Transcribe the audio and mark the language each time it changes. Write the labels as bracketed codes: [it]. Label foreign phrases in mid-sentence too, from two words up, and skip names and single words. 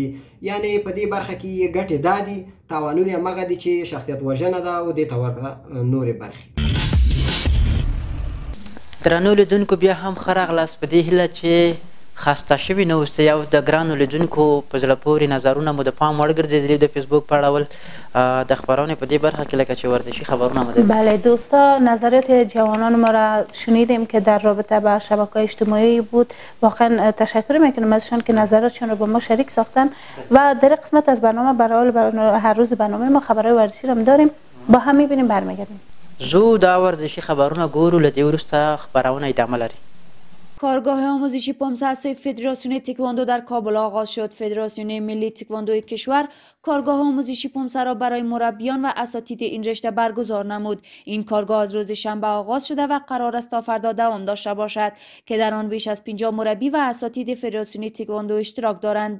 [ps] یعنې په دې برخه کې یې ګټې دا دي، تاوانونه یې همغه دي چې شخصیت وژنه ده او دې ته ورته نورې برخې. درنو لیدونکو بیا هم ښه راغلاست په دې هیله چې خسته شوي نه اوسئ او د ګرانو لیدونکو په زړه پورې نظرونه مو د پام وړ ګرځېدلي د فیسبوک په اړول د خبرانې په دې برخه کې لکه چې ورزشي خبرونه مو [fa] بله دوستا نظرات جوانان ما را شنیدیم که در رابطه با شبکه‌های اجتماعی بود. واقعا تشکر میکنم ازشان که نظراتشان رو با ما شریک ساختن و در قسمت از برنامه برای هر روز برنامه ما خبرهای ورزشی رو داریم، با هم میبینیم برمیگردیم. [ps] زو دا ورزشي خبرونه ګورو، له دې وروسته خبرونه ادامه لري. [fa] کارگاه آموزشی پومسه از سوی فدراسیون تکواندو در کابل آغاز شد. فدراسیون ملی تکواندوی کشور کارگاه آموزشی پومسه را برای مربیان و اساتید این رشته برگزار نمود. این کارگاه از روز شنبه آغاز شده و قرار است تا فردا دوام داشته باشد که در آن بیش از 50 مربی و اساتید فدراسیون تکواندو اشتراک دارند.